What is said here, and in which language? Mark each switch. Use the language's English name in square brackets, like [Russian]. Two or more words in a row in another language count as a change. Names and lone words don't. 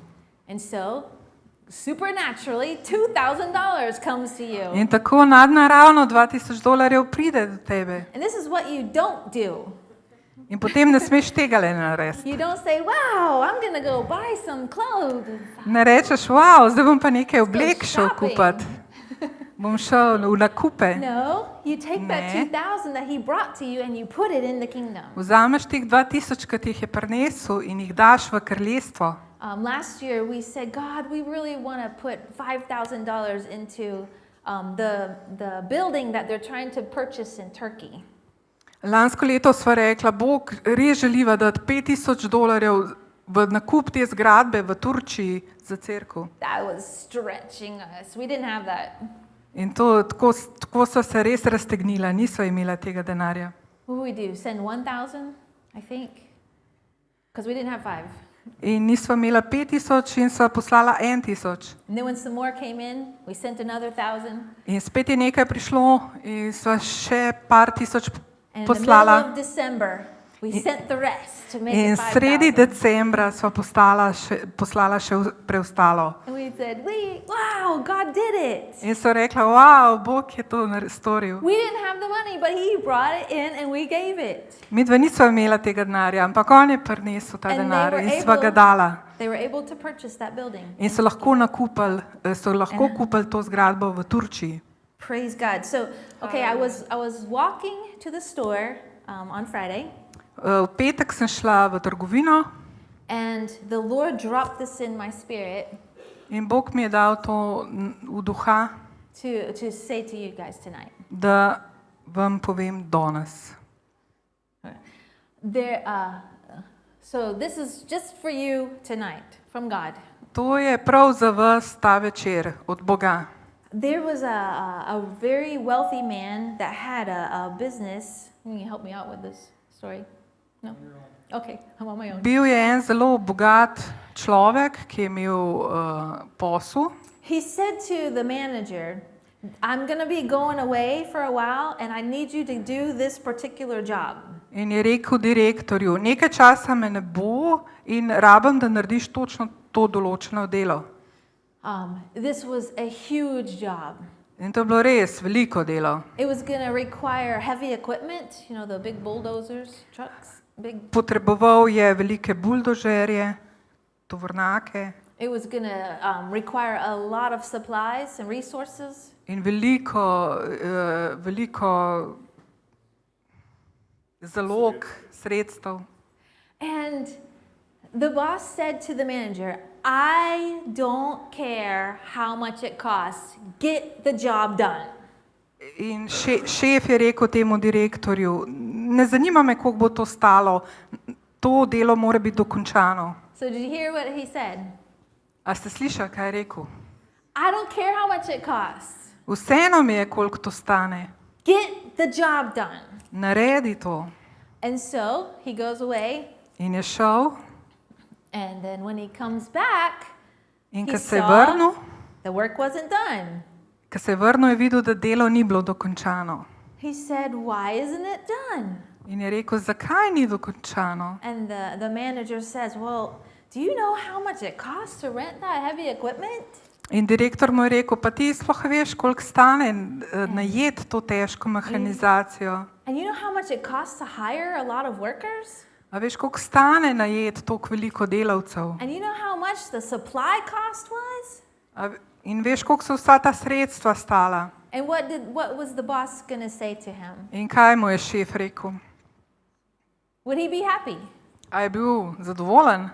[English] And so, supernaturally, $2,000 comes to you. [Slovenian] In tako nadnaravno $2000 pride do tebe. [English] And this is what you don't do. [Slovenian] In potem ne smeš tega le narediti. [English] You don't say, wow, I'm going to go buy some clothes. [Slovenian] Ne rečeš, wow, zdaj bom pa nekaj [English] Let's go [Slovenian] oblek šel [English] shopping." [Slovenian] kupiti. Bom šel v nakupe. [English] No, you take that [Slovenian] Ne. [English] 2,000 that He brought to you and you put it in the kingdom. [Slovenian] Vzameš teh 2000, ki ti jih je prinesel in jih daš v kraljestvo. [English] Last year we said, God, we really want to put $5,000 into the building that they're trying to purchase in Turkey. [Slovenian] Lansko leto sva rekla, Bog, res želiva dati $5000 v nakup te zgradbe v Turčiji za cerkev. [English] That was stretching us. We didn't have that. [Slovenian] In to, tako sva se res raztegnila, nisva imela tega denarja. [English] What would we do? Send 1,000, I think? Because we didn't have 5. [Slovenian] In nisva imela 5000 in sva poslala 1000. [English] And then when some more came in, we sent another 1,000. [Slovenian] In spet je nekaj prišlo in sva še par tisoč [English] And in the middle [Slovenian] poslala. [English] of December, we sent the rest to make [Slovenian] In [English] it [Slovenian] sredi 5,000. decembra sva poslala še preostalo. [English] And we said, wow, God did it. [Slovenian] In so rekla, wow, Bog je to storil. [English] We didn't have the money, but He brought it in and we gave it. [Slovenian] Midva nisva imela tega denarja, ampak on je prinesel ta [English] And they [Slovenian] denar [English] were [Slovenian] in sva ga [English] able- [Slovenian] dala. [English] They were able to purchase that building. [Slovenian] In so lahko kupili to zgradbo v Turčiji. [English] Praise God. So, okay, I was walking to the store on Friday, [Slovenian] V petek sem šla v trgovino [English] and the Lord dropped this in my spirit. [Slovenian] in Bog mi je dal to v duha. [English] to say to you guys tonight. [Slovenian] da vam povem danes. [English] There, so this is just for you tonight from God. [Slovenian] To je prav za vas ta večer od Boga. [English] There was a very wealthy man that had a business. Can you help me out with this story? No? Okay, I'm on my own. [Slovenian] Bil je en zelo bogat človek, ki je imel posel. [English] He said to the manager, I'm going to be going away for a while and I need you to do this particular job. [Slovenian] In je rekel direktorju, nekaj časa me ne bo in rabim, da narediš točno to določeno delo. [English] This was a huge job. [Slovenian] In to je bilo res veliko delo. [English] It was going to require heavy equipment, you know, the big bulldozers, trucks, big. [Slovenian] Potreboval je velike buldožerje, tovornjake [English] It was going to require a lot of supplies and resources. [Slovenian] in veliko zalog sredstev. [English] And the boss said to the manager, I don't care how much it costs. Get the job done. [Slovenian] In šef je rekel temu direktorju, ne zanima me, koliko bo to stalo, to delo mora biti dokončano. [English] So did you hear what he said? [Slovenian] A ste slišali, kaj je rekel? [English] I don't care how much it costs. [Slovenian] Vseeno mi je, koliko to stane. [English] Get the job done. [Slovenian] Naredi to. [English] And so he goes away. [Slovenian] In je šel [English] And then when he comes back, [Slovenian] in [English] he [Slovenian] ko se je [English] saw [Slovenian] vrnil, [English] the work wasn't done. [Slovenian] ko se je vrnil, je videl, da delo ni bilo dokončano. [English] He said, why isn't it done? [Slovenian] In je rekel, zakaj ni dokončano? [English] And the manager says, well, do you know how much it costs to rent that heavy equipment? [Slovenian] In direktor mu je rekel, pa ti sploh veš, koliko stane najeti to težko mehanizacijo. [English] And you know how much it costs to hire a lot of workers? [Slovenian] A veš, koliko stane najeti toliko veliko delavcev? [English] And you know how much the supply cost was? [Slovenian] In veš, koliko so vsa ta sredstva stala? [English] And what was the boss going to say to him? [Slovenian] In kaj mu je šef rekel? [English] Would he be happy? [Slovenian] A je bil zadovoljen?